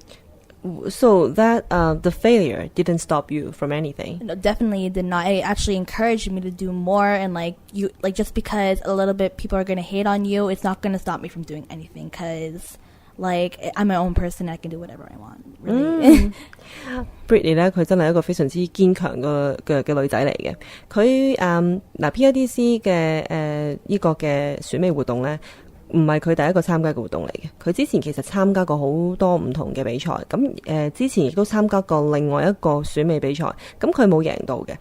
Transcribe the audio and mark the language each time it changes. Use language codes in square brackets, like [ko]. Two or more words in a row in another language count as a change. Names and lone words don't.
[en] So that the failure didn't stop you from anything? No, definitely it did not. It actually encouraged me to do more, and just because a little bit people are going to hate on you, it's not going to stop me from doing anything because like I'm my own person, I can do whatever I want. Really. [yue] Britney 咧，佢真係一個非常之堅強嘅女仔嚟嘅。佢PIDC 嘅呢個嘅選美活動咧，唔係佢第一個參加嘅活動嚟嘅。佢之前其實參加過好多唔同嘅比賽，咁之前亦都參加過另外一個選美比賽，咁佢冇贏到嘅。